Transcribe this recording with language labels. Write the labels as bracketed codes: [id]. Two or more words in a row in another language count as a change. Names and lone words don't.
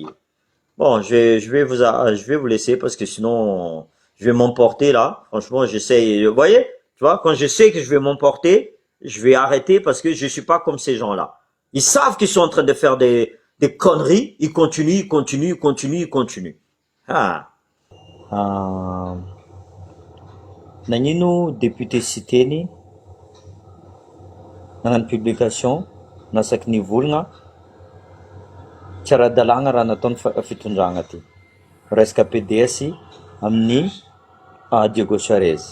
[fr] Bon, je vais vous laisser parce que sinon, je vais m'emporter là. Franchement, j'essaye. Vous voyez, tu vois, quand je sais que je vais m'emporter, je vais arrêter parce que je suis pas comme ces gens-là. Ils savent qu'ils sont en train de faire des conneries. Ils continuent, ils continuent, ils continuent, ils continuent. Ah. [mg] Nagnino député citeny nagnano publication nasaky nivolagna tsy ara-dalàgna raha nataony fitondragna ty resaka PDS amin'ny Diego Charez.